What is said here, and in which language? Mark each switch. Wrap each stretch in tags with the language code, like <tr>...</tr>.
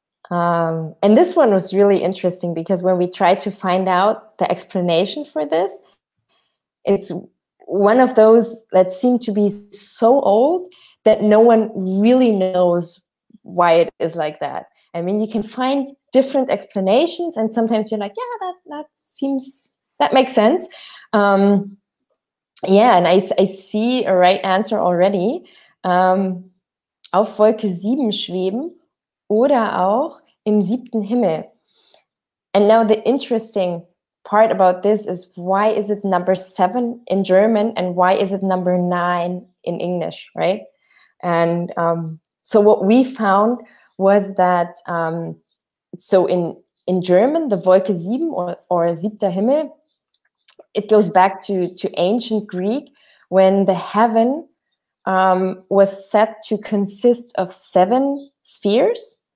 <en>And this one was really interesting because when we tried to find out the explanation for this, it's one of those that seem to be so old that no one really knows why it is like that. I mean, you can find different explanations, and sometimes you're like, yeah, that makes sense. Yeah, and I see a right answer already.</en> <de>Auf Wolke 7 schweben oder auch im 7. Himmel.</de> <en>And now the interesting part about this is, why is it number 7 in German and why is it number 9 in English, right? And so what we found was that, so in German, the Wolke 7 or</en> <de>siebter Himmel,</de> <en>it goes back to ancient Greek, when the heaven was said to consist of 7 spheres.</en>